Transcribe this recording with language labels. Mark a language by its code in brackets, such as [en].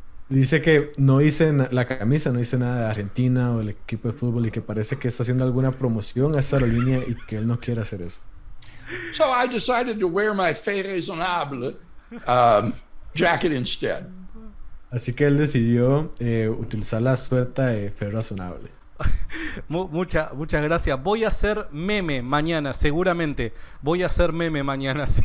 [es] Dice que no dice la camisa, no dice nada de Argentina o el equipo de fútbol y que parece que está haciendo alguna promoción a esta aerolínea y que él no quiere hacer eso. [en] So I decided to wear my Fait Raisonnable jacket instead. [es] Así que él decidió utilizar la suelta de Fe Razonable. Muchas gracias. Voy a hacer meme mañana, seguramente. Voy a hacer meme mañana.